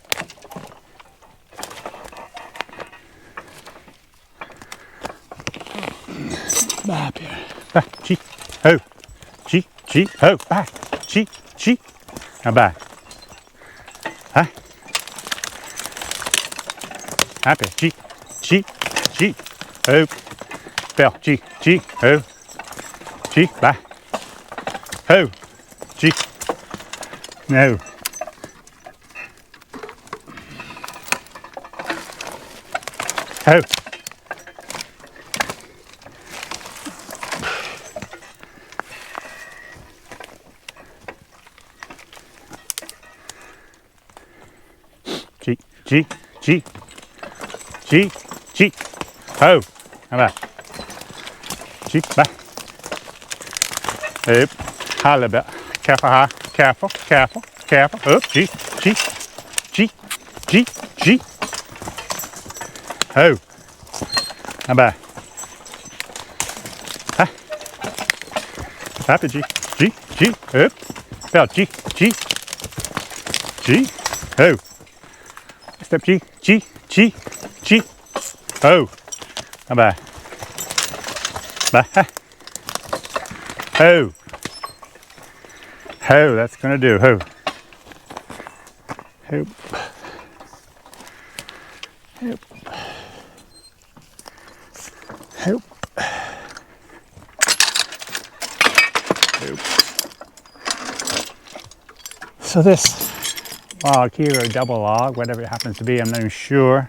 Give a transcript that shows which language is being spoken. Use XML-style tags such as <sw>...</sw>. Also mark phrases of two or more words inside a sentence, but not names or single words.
<en>Ba up here. Ba. G. Ho. G. G. Ho. Ba. G. G. Now back. Huh? Happy. G. G. G. Ho. Belle. G. G. Ho. G. Ba. Ho. G. No. Ho. G, G, G, G, G, ho, how about G, back, up, ha, a little bit, careful, ha, careful, careful, careful, up, G, G, G, G, G, ho, how about, ha, happy G, G, G, up, Belle, G, G, G, ho. Step G, G, G, G, ho. How about? Ba, ha. Ho. Ho, that's gonna do. Ho. Ho. Ho. Ho. Ho. So this log here, or double log, whatever it happens to be, I'm not even sure.</en>